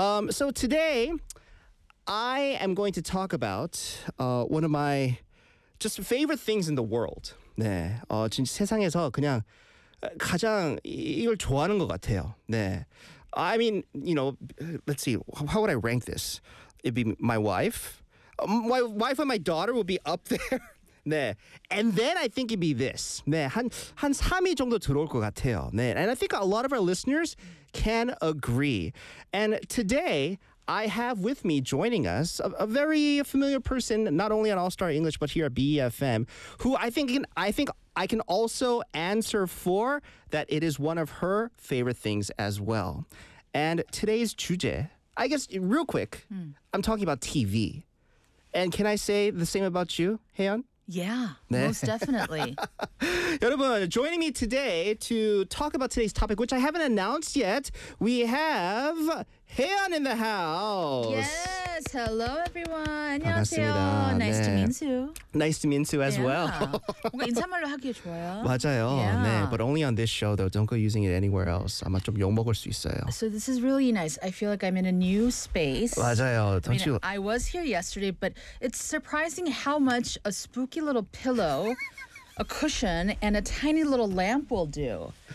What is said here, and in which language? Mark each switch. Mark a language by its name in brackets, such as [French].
[English] So today, I am going to talk about one of my just favorite things in the world. [Korean] 네, 진짜 세상에서 그냥 가장 이걸 좋아하는 것 같아요. [English] 네, I mean, you know, let's see, how would I rank this? It'd be my wife. My wife and my daughter would be up there. 네, and then I think it'd be this. [Korean] 네, 한 3위 정도 들어올 것 같아요. [English] 네, and I think a lot of our listeners can agree. And today, I have with me, joining us, a very familiar person, not only on All Star English, but here at BEFM, who I think I can also answer for that it is one of her favorite things as well. And today's 주제, I guess real quick, I'm talking about TV. And can I say the same about you, Haeyeon? Yeah, 네. Most definitely. 여러분, joining me today to talk about today's topic, which I haven't announced yet, we have Haeyeon in the house. Yes, hello everyone. [Korean] 안녕하세요. 반갑습니다. [English] Nice 네. to meet you. Nice to meet you as yeah. well. [Korean] 인사말로 하기에 좋아요. 맞아요. [English] Yeah. 네. But only on this show though. Don't go using it anywhere else. [Korean] 아마 좀 욕먹을 수 있어요. [English] So this is really nice. I feel like I'm in a new space. [Korean] 맞아요. Don't [English] I mean, you? I was here yesterday, but it's surprising how much a spooky little pillow, a cushion, and a tiny little lamp will do.